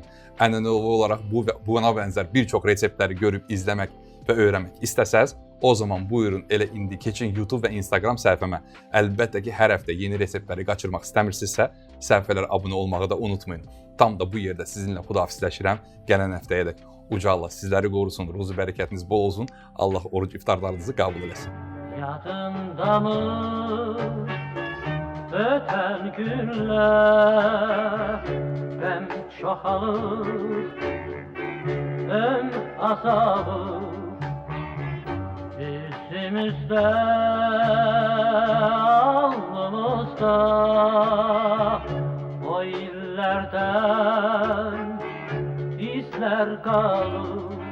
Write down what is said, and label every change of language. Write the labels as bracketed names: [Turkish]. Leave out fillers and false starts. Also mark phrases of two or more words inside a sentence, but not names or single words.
[Azerbaijani] Ənənəvi olaraq buna bənzər bir çox reseptləri görüb izləmək və öyrənmək istəsəz, o zaman buyurun elə indi keçin YouTube və Instagram səhifəmə. Əlbəttə ki, hər həftə yeni reseptləri qaçırmaq istəmirsinizsə, səhifələrə abunə olmağı da unutmayın. Tam da bu yerdə sizinlə xudahafizləşirəm. Gələn həftəyə dək Uca Allah sizləri qorusun, ruzu bərəkətiniz bol olsun. Allah oruc iftarlarınızı qəbul eləsin. [Turkish] Yadında mı öten günler? Hem çoğalır hem azalır bizimizde, alnımızda o illerden izler kalır.